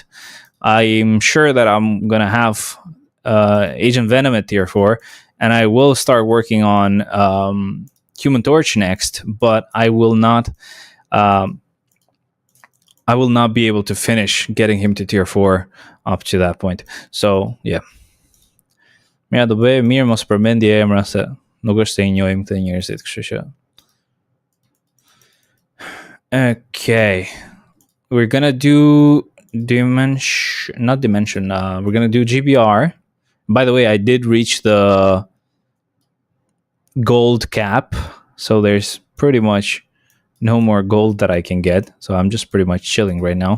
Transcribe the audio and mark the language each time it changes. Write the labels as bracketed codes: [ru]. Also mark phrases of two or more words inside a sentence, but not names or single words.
[en] I'm sure that I'm going to have Agent Venom at tier 4, and I will start working on Human Torch next, but I will not be able to finish getting him to tier 4 up to that point. So, yeah. [sq] Mira, dobe mirë mos përmendje emra se nuk është se I njohim të njerëzit, kështu që. [en] Okay. We're gonna do not dimension. We're gonna do GBR. By the way, I did reach the gold cap, so there's pretty much no more gold that I can get, so I'm just pretty much chilling right now.